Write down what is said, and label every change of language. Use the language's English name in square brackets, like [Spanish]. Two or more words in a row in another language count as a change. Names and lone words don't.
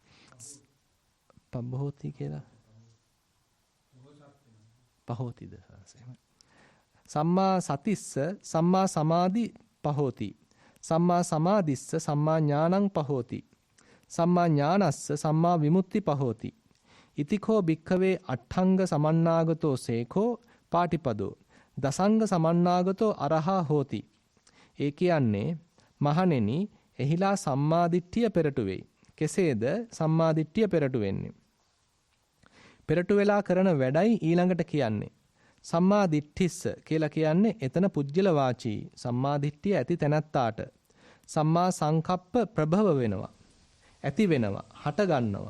[Pali] පබෝති කියලා පහෝතිද සම්මා සතිස්ස සම්මා සමාධි පහෝති. සම්මා සමාධිස්ස සම්මා ඥානං පහෝති. සම්මා ඥානස්ස සම්මා විමුක්ති පහෝති. ඉතිකෝ භික්ඛවේ අට්ඨංග සමන්නාගතෝ සේඛෝ පාටිපදෝ දසංග සමන්නාගතෝ අරහා හෝති. [Sinhala] ඒ කියන්නේ මහණෙනි එහිලා සම්මාදිට්ඨිය පෙරටු වෙයි. කෙසේද සම්මාදිට්ඨිය පෙරටු වෙන්නේ? පෙරටු වෙලා කරන වැඩයි ඊළඟට කියන්නේ. [Pali] සම්මා දිට්ඨිස්ස [Sinhala] කියලා කියන්නේ එතන පුජ්‍යල වාචී සම්මා දිට්ඨිය ඇති තැනැත්තාට [Pali] සම්මා සංකප්ප [Sinhala] ප්‍රභව වෙනවා, ඇති වෙනවා, හට ගන්නවා.